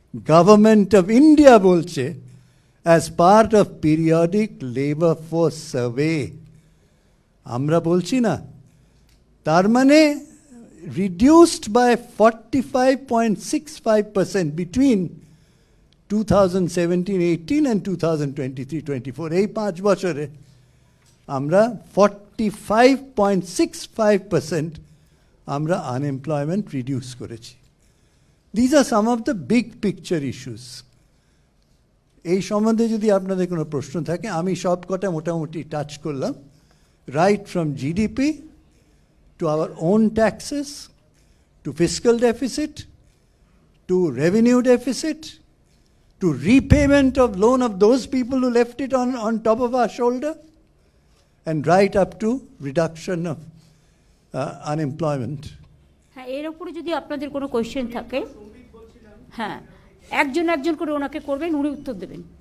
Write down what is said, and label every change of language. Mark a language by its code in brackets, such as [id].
[en] Government of India বলছে as part of periodic labor force survey. [bn] আমরা বলছি না, তার মানে [en] reduced by 45.65% between 2017-18 and 2023-24. [bn] এই 5 বছরে আমরা 45.65% আমরা আনএমপ্লয়মেন্ট রিডিউস করেছি। [en] These are some of the big picture issues. [bn] এই সম্বন্ধে যদি আপনাদের কোনো প্রশ্ন থাকে, আমি সব কটা মোটামুটি টাচ করলাম, [en] Right from GDP to our own taxes, to fiscal deficit, to revenue deficit, to repayment of loan of those people who left it on top of our shoulder, and right up to reduction of unemployment. [bn] হ্যাঁ, এর উপরে যদি আপনাদের কোনো question থাকে, হ্যাঁ, একজন একজন করে ওনাকে করবেন, উনি উত্তর দেবেন।